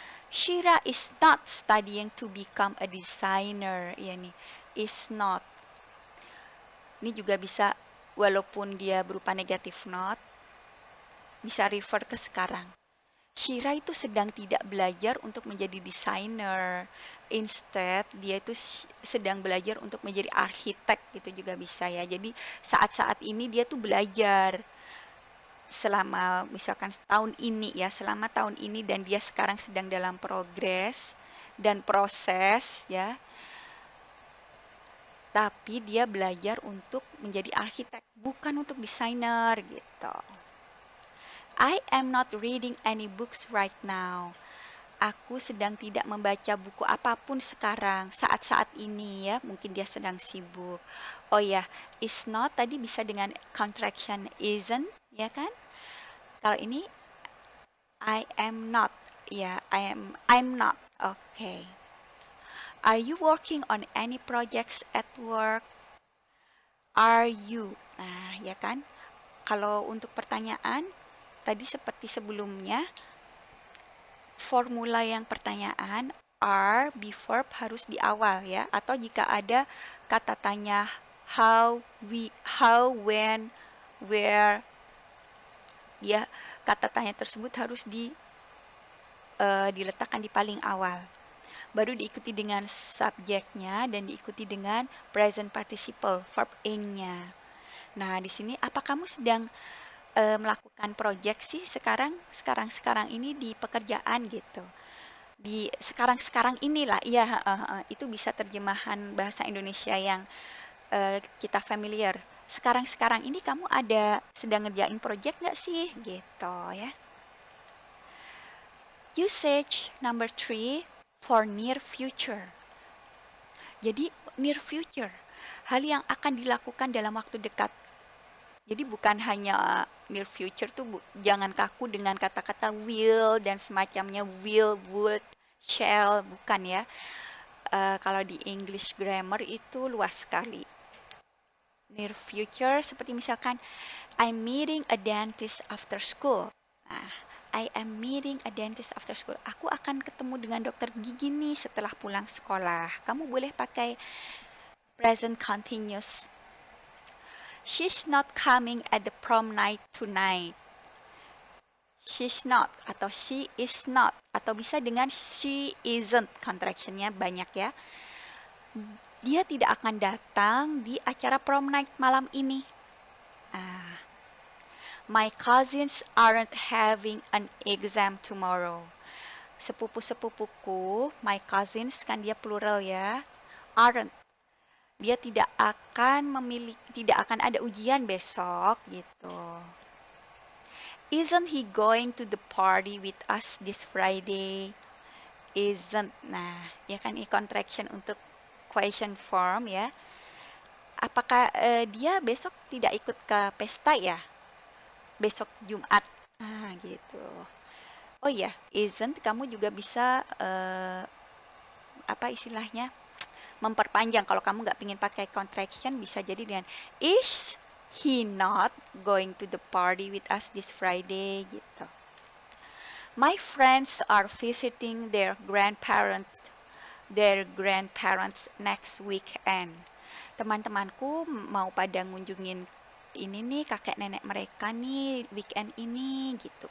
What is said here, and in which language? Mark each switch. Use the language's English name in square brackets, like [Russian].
[English] Shira is not studying to become a designer. [Indonesian] Ya nih, is not. Ini juga bisa walaupun dia berupa negatif note, bisa refer ke sekarang. Shira itu sedang tidak belajar untuk menjadi desainer. Instead, dia itu sedang belajar untuk menjadi arsitek gitu juga bisa ya. Jadi saat-saat ini dia tuh belajar selama misalkan selama tahun ini, dan dia sekarang sedang dalam progres dan proses ya. Tapi dia belajar untuk menjadi arsitek, bukan untuk desainer gitu. [English] I am not reading any books right now. [Indonesian] Aku sedang tidak membaca buku apapun sekarang, saat-saat ini ya, mungkin dia sedang sibuk. Oh ya, is not tadi bisa dengan contraction isn't, ya kan? Kalau ini [English] I am not, ya, I'm not. Okay. Are you working on any projects at work? Are you? Nah, ya kan? [Indonesian] Kalau untuk pertanyaan tadi seperti sebelumnya, formula yang pertanyaan are before harus di awal ya, atau jika ada kata tanya how, when, where, ya kata tanya tersebut harus diletakkan di paling awal. Baru diikuti dengan subjeknya dan diikuti dengan present participle verb ing-nya. Nah, di sini apa kamu sedang melakukan project sih sekarang ini di pekerjaan gitu? Di sekarang inilah, iya, itu bisa terjemahan bahasa Indonesia yang kita familiar. Sekarang ini kamu ada sedang ngerjain project nggak sih gitu ya. [English] Usage number 3 for near future. [Indonesian] Jadi near future, hal yang akan dilakukan dalam waktu dekat. Jadi bukan hanya near future tuh jangan kaku dengan kata-kata will dan semacamnya, will, would, shall, bukan ya. Kalau di English grammar itu luas sekali. Near future seperti misalkan [English] I'm meeting a dentist after school. Nah, I am meeting a dentist after school. [Indonesian] Aku akan ketemu dengan dokter gigi nih setelah pulang sekolah. Kamu boleh pakai present continuous. [English] She's not coming at the prom night tonight. [Indonesian] She's not atau she is not, atau bisa dengan she isn't, contractionnya banyak ya. Dia tidak akan datang di acara prom night malam ini. [English] My cousins aren't having an exam tomorrow. [Indonesian] Sepupu-sepupuku, my cousins kan dia plural ya, aren't. Dia tidak akan ada ujian besok gitu. [English] Isn't he going to the party with us this Friday? [Indonesian] Isn't. Nah, ya kan ini contraction untuk question form ya. Apakah dia besok tidak ikut ke pesta ya? Besok Jumat. Gitu. Oh iya, isn't kamu juga bisa apa istilahnya? Memperpanjang. Kalau kamu nggak pingin pakai contraction, bisa jadi dengan is [English] he not going to the party with us this Friday [Indonesian] gitu. [English] My friends are visiting their grandparents next weekend. [Indonesian] Teman-temanku mau pada ngunjungin ini nih kakek nenek mereka nih weekend ini gitu.